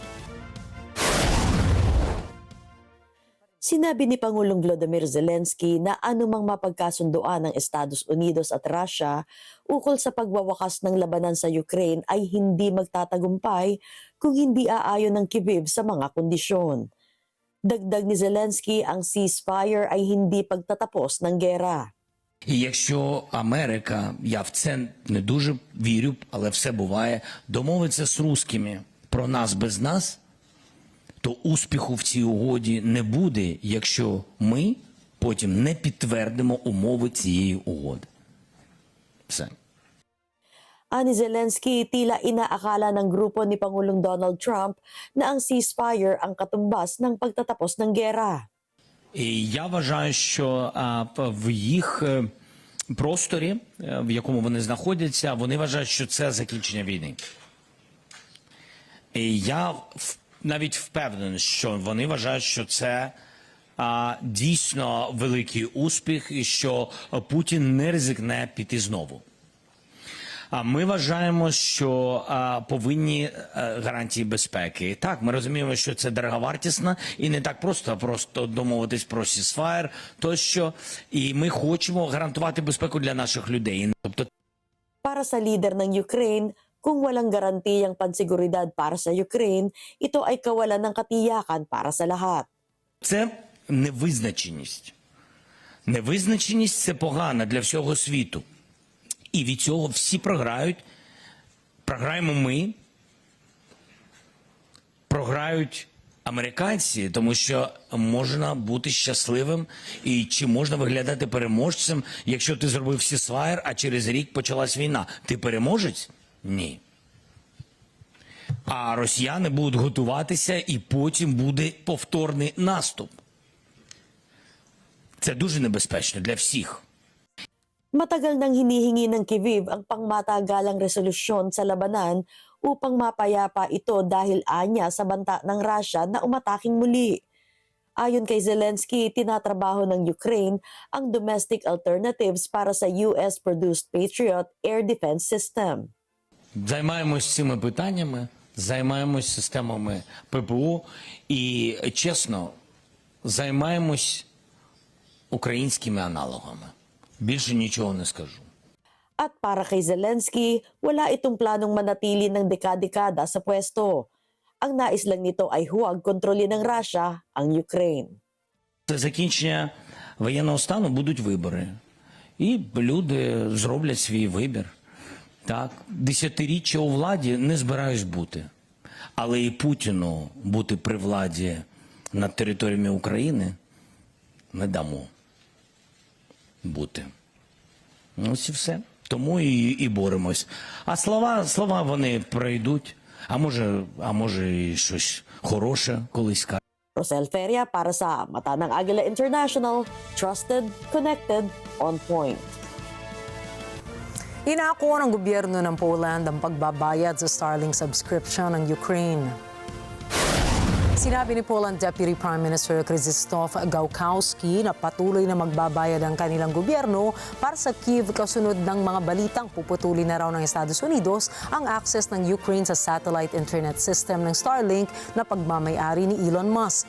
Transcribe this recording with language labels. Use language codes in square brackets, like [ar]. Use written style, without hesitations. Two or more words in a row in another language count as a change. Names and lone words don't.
[tl] Sinabi ni Pangulong Volodymyr Zelenskyy na anumang mapagkasundoan ng Estados Unidos at Russia ukol sa pagwawakas ng labanan sa Ukraine ay hindi magtatagumpay kung hindi aayon ng Kyiv sa mga kondisyon. Dagdag ni Zelenskyy, ang ceasefire ay hindi pagtatapos ng gera. [uk] І якщо Америка, я в це не дуже вірю, але все буває, домовиться з русскими про нас без нас, то успіху в цій угоді не буде, якщо ми потім не підтвердимо умови цієї угоди. Все. [tl] Ani Zelenskyy, tila inaakala ng grupo ni Pangulong Donald Trump na ang ceasefire ang katumbas ng pagtatapos ng gera. [uk] І я вважаю, що в їх просторі, в якому вони знаходяться, вони вважають, що це закінчення війни. І я навіть впевнений, що вони вважають, що це дійсно великий успіх і що Путін не ризикне піти знову. А ми вважаємо, що повинні гарантії безпеки. Так, ми розуміємо, що це дороговартісно і не так просто домовитись про ceasefire, тощо. І ми хочемо гарантувати безпеку для наших людей. Тобто, [tl] Para sa leader ng Ukraine, kung walang garantiyang pansiguridad para sa Ukraine, ito ay kawalan ng katiyakan para sa lahat. [uk] це невизначеність. Невизначеність – це погано для всього світу. І від цього всі програють. Програємо ми, програють американці, тому що можна бути щасливим і чи можна виглядати переможцем, якщо ти зробив ceasefire, а через рік почалась війна. Ти переможець? Ні. А росіяни будуть готуватися і потім буде повторний наступ. Це дуже небезпечно для всіх. [tl] Matagal nang hinihingi ng Kyiv ang pangmatagalang resolusyon sa labanan upang mapayapa ito dahil anya sa banta ng Russia na umataking muli. Ayon kay Zelenskyy, tinatrabaho ng Ukraine ang [en] domestic alternatives [tl] para sa [en] US-produced Patriot air defense system. [uk] Займаємось цими питаннями, займаємось системами ППО і, чесно, займаємось українськими аналогами. Більше нічого не скажу. [tl] At para kay Zelenskyy, wala itong planong manatili ng dekada-dekada sa pwesto. Ang nais lang nito ay huwag kontrolin ng Russia ang Ukraine. [uk] Це закінчення воєнного стану будуть вибори. І люди зроблять свій вибір. Так, десятиріччя у владі не збираюсь бути. Але і Путіну бути при владі над територіями України не дамо бути. Ось і все. Тому і боремось. А слова вони пройдуть. А може і щось хороше колись скаже. [tl] Rosel Feria para sa Mata ng Agila International, [en] trusted, connected, on point. [tl] Inako ng gobyerno ng Poland ang pagbabayad sa Starlink subscription ng Ukraine. Sinabi ni Poland [en] Deputy Prime Minister [tl] Krzysztof Gawkowski na patuloy na magbabayad ang kanilang gobyerno para sa Kyiv kasunod ng mga balitang puputulin na raw ng Estados Unidos ang access ng Ukraine sa [en] satellite internet system [tl] ng Starlink na pagmamay-ari ni Elon Musk.